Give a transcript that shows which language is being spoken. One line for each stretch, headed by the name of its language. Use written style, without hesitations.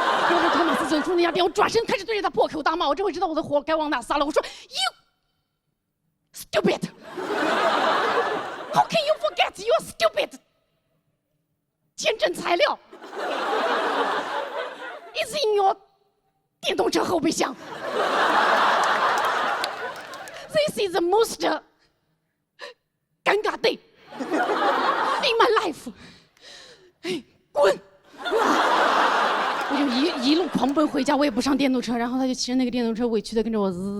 Chinese: 然后托马斯走出那家店，我转身开始对着他破口大骂，我这回知道我的火该往哪撒了。我说
English: You stupid, how can you forget you're stupid?
Chinese: 减震材料
English: is in your
Chinese: 电动车后备箱。
English: This is the most 尴尬 day in my life。
Chinese: 哎，滚！我就一路狂奔回家，我也不上电动车，然后他就骑着那个电动车委屈的跟着我滋。